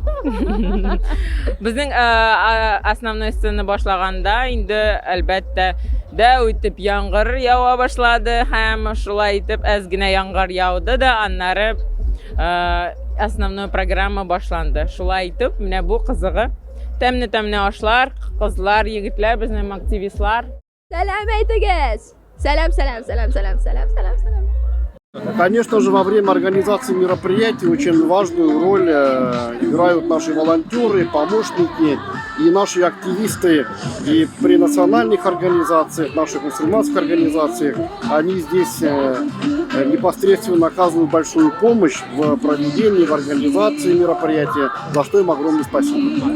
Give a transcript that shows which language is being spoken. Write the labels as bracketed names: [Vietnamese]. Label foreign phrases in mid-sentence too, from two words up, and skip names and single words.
[Tatar] Безнең основной сцена башлаганда инде әлбәттә дә үтеп яңгыр ява башлады һәм шулай итеп әз генә яңгыр яуды да аннары основной программа башланды. Шулай итеп менә бу кызыгы тәмне ашлар, кызлар, егетләр, безнең активистлар. Сәлам әйтегез. Сәлам. [Russian] Конечно же, во время организации мероприятий очень важную роль играют наши волонтеры, помощники и наши активисты. И при национальных организациях, наших мусульманских организациях, они здесь непосредственно оказывают большую помощь в проведении, в организации мероприятия, за что им огромное спасибо.